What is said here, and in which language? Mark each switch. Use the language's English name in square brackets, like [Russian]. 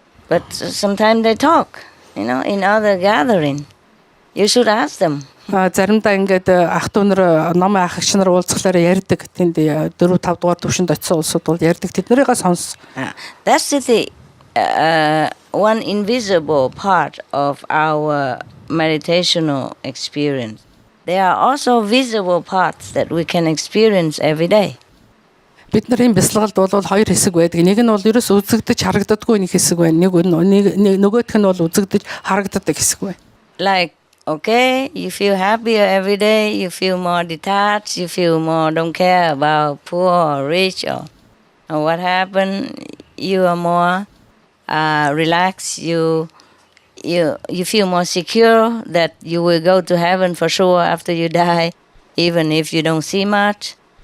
[English] But sometimes they talk, in other gathering. You should ask them. [Mongolian] Заримдаа ингээд ах дүүнэр намын ах эгч нар уулзахлаар ярьдаг. Тэнд 4 5 дугаар төвшөнд очисон улсууд бол ярьдаг. Тэднэрийг сонс. [English] That's the one invisible part of our meditational experience. There are also visible parts that we can experience every day. [Mongolian] Бидний бясалгалд бол 2 хэсэг байдаг. Нэг нь бол ерөөс үзэгдэж харагддаггүй нэг хэсэг байна. Нөгөөх нь бол үзэгдэж харагддаг хэсэг байна. [English] Like, okay, you feel happier every day, you feel more detached, you feel more don't care about poor or rich or what happened. You are more relaxed. You feel more secure that you will go to heaven for sure after you die, even if you don't see much.